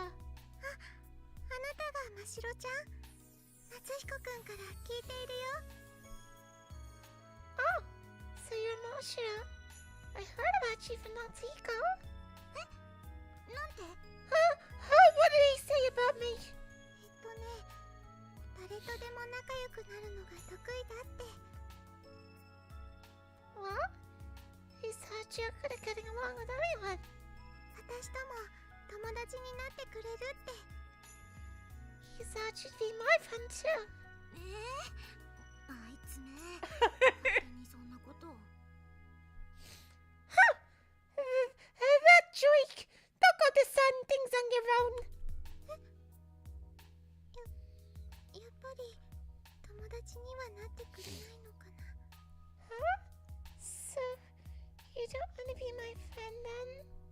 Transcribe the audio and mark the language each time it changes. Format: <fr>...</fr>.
<ja>あなたが真っ白ちゃん？夏彦くんから聞いているよ。</ja> <en>Oh, so you're Moshiro. I heard about you from Natsuhiko.</en> <ja>なんて？</ja> <en>What did he say about me?</en> <ja>誰とでも仲良くなるのが得意だって。</ja> <en>Well, he said you're good at getting along with everyone.</en> <ja>私とも友達になってくれるって。</ja> <en>He said you'd be my friend too.</en> <ja>あいつね。勝手にそんなことを。</ja> <en>That joke! Don't go deciding things on your own.</en> <ja>やっぱり友達にはなってくれないのかな。</ja> <en>Huh? So, you don't want to be my friend then?</en>